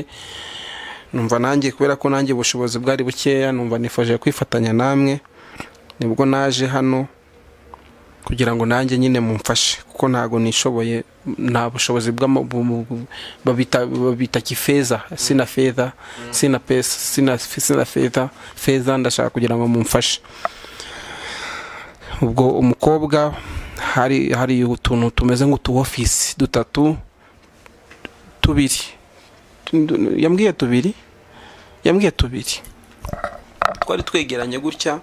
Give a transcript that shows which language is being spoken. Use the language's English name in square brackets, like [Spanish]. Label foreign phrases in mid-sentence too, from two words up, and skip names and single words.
[Kinyarwanda] Numva nanjye kubera ko nanjye ubushobozi bwari bukeya, numva nifaje kwifatanya namwe, nibwo naje hano kugira ngo nanjye nyine mumfashe, kuko ntago nishoboye, nta bushobozi babita kifeza, [Swahili] sina fedha, sina pesa, sina fedha, [Kinyarwanda] ndashaka kugira ngo mumfashe. Ubwo umukobwa hari utuntu tumeze nk'utu office tubiri, yambwiye tubiri twari twegeranye gutya.